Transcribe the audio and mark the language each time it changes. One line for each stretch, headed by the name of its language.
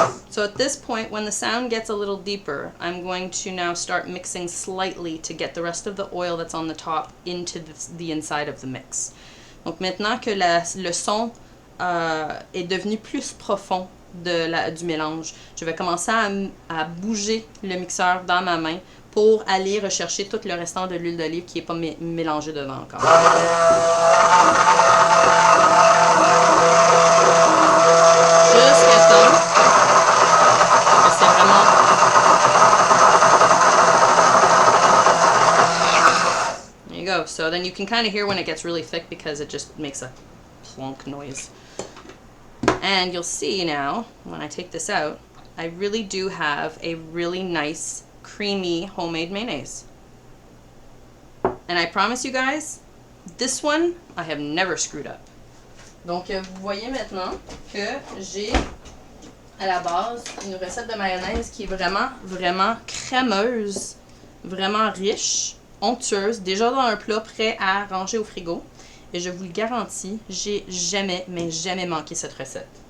English: So at this point, when the sound gets a little deeper, I'm going to now start mixing slightly to get the rest of the oil that's on the top into the inside of the mix.
French: Donc maintenant que le son est devenu plus profond du mélange, je vais commencer à bouger le mixeur dans ma main pour aller rechercher tout le restant de l'huile d'olive qui n'est pas mélangé dedans encore. Jusqu'à temps que c'est vraiment...
English: There you go. So then you can kind of hear when it gets really thick because it just makes a plonk noise. And you'll see now, when I take this out, I really do have a really nice, creamy homemade mayonnaise. And I promise you guys, this one, I have never screwed up.
French: Donc, vous voyez maintenant que j'ai à la base une recette de mayonnaise qui est vraiment, vraiment crémeuse, vraiment riche, onctueuse, déjà dans un plat prêt à ranger au frigo. Et je vous le garantis, j'ai jamais, mais jamais manqué cette recette.